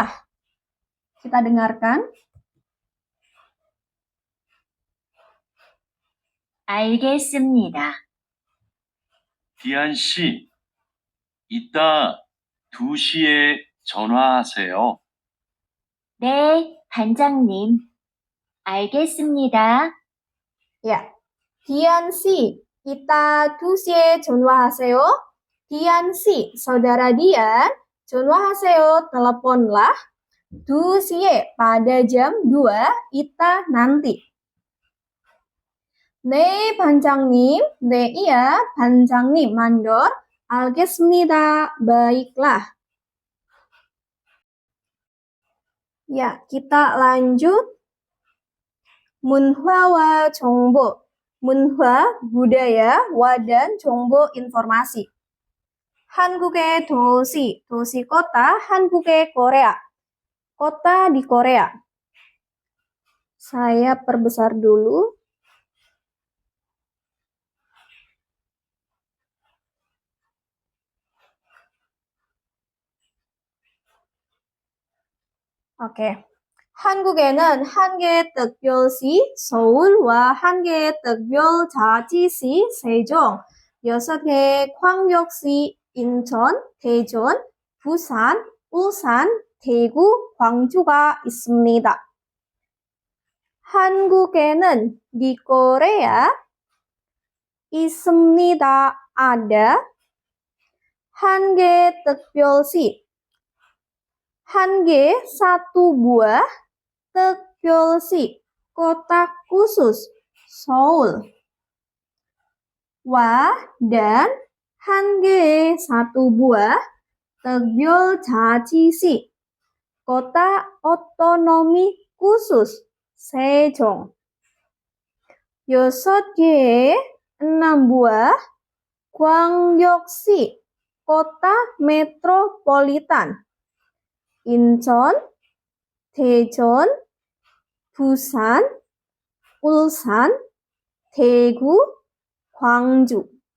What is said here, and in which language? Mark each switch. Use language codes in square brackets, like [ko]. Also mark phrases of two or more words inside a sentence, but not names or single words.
[id] Kita dengarkan. [ko] 알겠습니다. 디안 씨, 이따 2시에 전화하세요. 네, 반장님. 알겠습니다. [id] Ya, Dian Si, kita [ko] 2시에 전화하세요. [id] Dian Si, saudara Dian, [ko] 전화하세요, teleponlah. 2시에, [id] pada jam 2, ita nanti. [ko] 네, 반장님. 네, iya, 반장님, mandor. 알겠습니다. [id] Baiklah. Ya, kita lanjut. [ko] 문화와 정보. 문화, [id] budaya, wa dan 정보, informasi. [ko] 한국의 도시, 도시 kota, 한국의 Korea. [id] Kota di Korea. Saya perbesar dulu. Oke. [ko] 한국에는 한 개의 특별시 서울과 한 개의 특별자치시 세종, 6개의 광역시 인천, 대전, 부산, 울산, 대구, 광주가 있습니다. 한국에는 [id] di Korea [ko] 있습니다. ada 한 개의 특별시 한 개, [id] satu buah, 특별시, kota khusus, Seoul. Wa, dan, [ko] 한 개, [id] satu buah, 특별자치시, kota otonomi khusus, Sejong. 6개, 6 buah, 광역시, kota metropolitan. [ko] 인천, 대전, 부산, 울산, 대구, 광주.